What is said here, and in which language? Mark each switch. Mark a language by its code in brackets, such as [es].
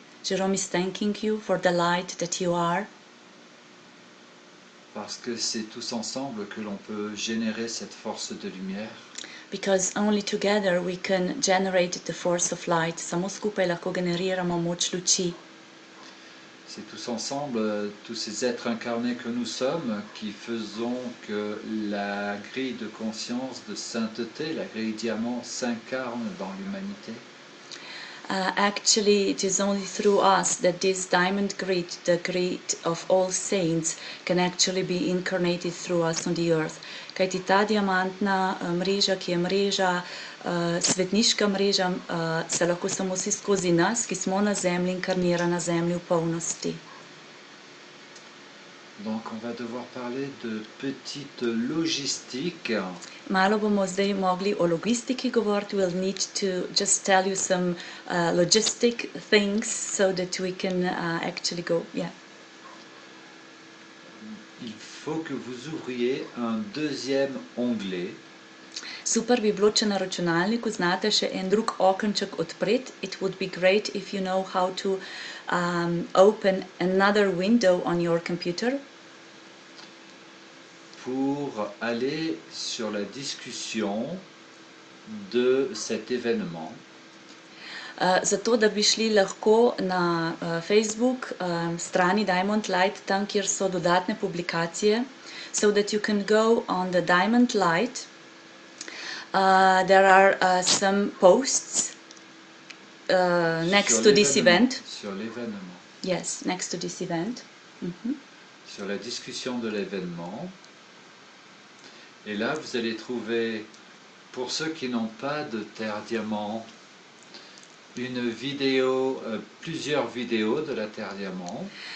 [en] Jerome is thanking you for the light that you are. [fr] Parce que c'est tous ensemble que l'on peut générer cette force de lumière. [en] Because only together we can generate the force of light. [sl] Samo skupaj lahko generiramo moč luči. [fr] C'est tous ensemble, tous ces êtres incarnés que nous sommes, qui faisons que la grille de conscience de sainteté, la grille diamant, s'incarne dans l'humanité. [en] Actually, it is only through us that this diamond grid, the grid of all saints, can actually be incarnated through us on the earth. [sl] Kajti ta diamantna mreža, ki je mreža, svetniška mreža, se lahko samo vsi skozi nas, ki smo na Zemlji, inkarnira na Zemlji v polnosti. [fr] Donc on va devoir parler de petite logistique. [sl] Malo bomo zdaj mogli o logistiki govoriti. [en] We'll need to just tell you some logistic things so that we can actually go. Yeah. [fr] Il faut que vous ouvriez un deuxième onglet. [sl] Super bi bilo, če na računalniku znate še en drug okenček odpreti. [en] It would be great if you know how to open another window on your computer. [fr] Pour aller sur la discussion de cet événement. [sl] Zato, da bi šli lahko na Facebook strani Diamond Light, tam, kjer so dodatne publikacije, [en] so that you can go on the Diamond Light. There are some posts next to this event. [fr] Sur l'événement. [en] Yes, next to this event. [fr] Sur la discussion de l'événement. Et là, vous allez trouver, pour ceux qui n'ont pas de terre diamant, une vidéo, plusieurs vidéos de la terre diamant.